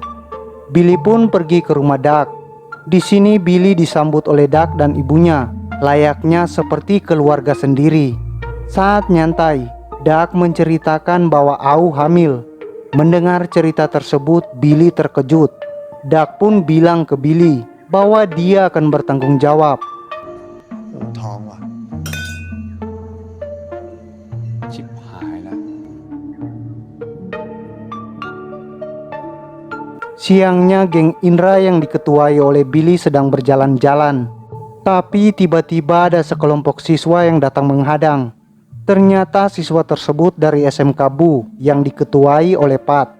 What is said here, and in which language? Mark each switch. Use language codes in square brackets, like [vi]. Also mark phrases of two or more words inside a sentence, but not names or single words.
[id] Billy pun pergi ke rumah Duck. Di sini Billy disambut oleh Duck dan ibunya, layaknya seperti keluarga sendiri. Saat nyantai, Duck menceritakan bahwa Au hamil. Mendengar cerita tersebut, Billy terkejut. Duck pun bilang ke Billy bahwa dia akan bertanggung jawab. [th] ท้องว่ะชิบหายแล้ว [id] Siangnya, geng Indra yang diketuai oleh Billy sedang berjalan-jalan. Tapi tiba-tiba ada sekelompok siswa yang datang menghadang. Ternyata siswa tersebut dari SMK Bu yang diketuai oleh Pat.